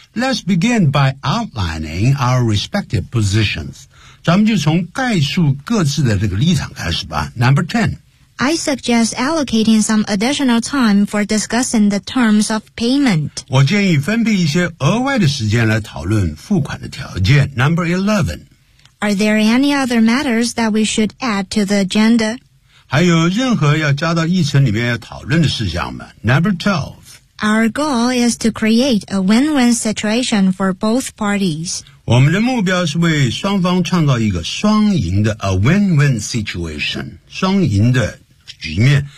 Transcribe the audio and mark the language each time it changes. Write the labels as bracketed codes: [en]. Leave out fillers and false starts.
[en] Let's begin by outlining our respective positions. [zh] 咱们就从概述各自的这个立场开始吧。 [en] Number 10. I suggest allocating some additional time for discussing the terms of payment. [zh] 我建议分配一些额外的时间来讨论付款的条件。 [en] Number 11. Are there any other matters that we should add to the agenda? [zh] 还有任何要加到议程里面要讨论的事项吗？ [en] Number 12. Our goal is to create a win-win situation for both parties. [zh] 我们的目标是为双方创造一个双赢的 [en] a win-win situation, [zh] 双赢的局面。